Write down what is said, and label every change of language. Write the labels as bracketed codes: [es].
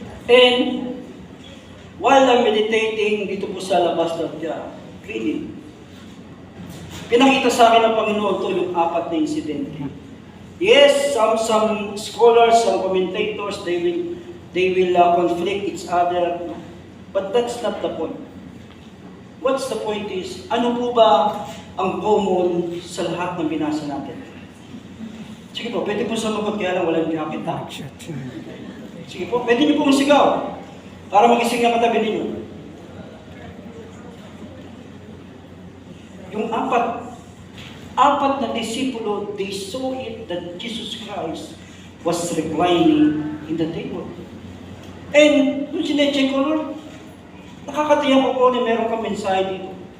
[en] And while I'm meditating [tl] dito po sa alabaster jar, really, pinakita sa akin ng Panginoon ito yung apat na insidente. [en] Yes, some scholars, some commentators, they will conflict each other, but that's not the point. What's the point is, [tl] ano po ba ang common sa lahat ng binasa natin? Sige po, pwede po sumagot kaya lang walang jacket ha? Sige po, pwede niyo pong sigaw para magising ang katabi ninyo. Yung apat na disipulo, [en] they saw it that Jesus Christ was reclining in the table. [tl] And nung sinecheck ko, Lord, nakakatiyak ko po na meron kang mensahe dito.